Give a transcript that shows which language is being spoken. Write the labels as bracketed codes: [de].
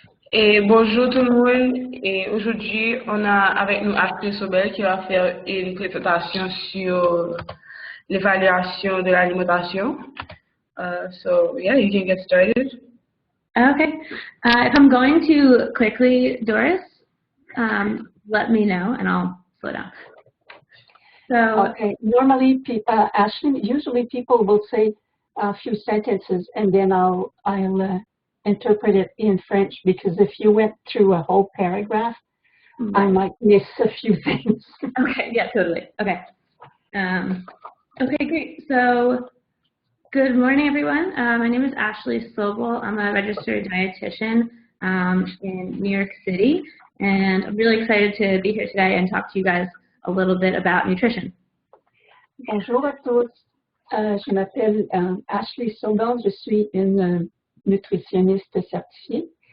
[fr] Et bonjour tout le monde. Et aujourd'hui, on a avec nous Sobel qui va faire une présentation sur l'évaluation de l'alimentation. [en] So yeah, you can get started. Okay. If I'm going too quickly, Doris, let me know and I'll slow down. So okay. Normally, Ashley, usually people will say a few sentences and then I'll interpret it in French, because if you went through a whole paragraph, I might miss a few things. Okay. Yeah. Totally. Okay. Okay. Great. So. Good morning, everyone. My name is Ashley Sobel. I'm a registered dietitian in New York City, and I'm really excited to be here today and talk to you guys a little bit about nutrition. [fr] Bonjour à tous. Je m'appelle Ashley Sobel. Je suis une nutritionniste certifiée.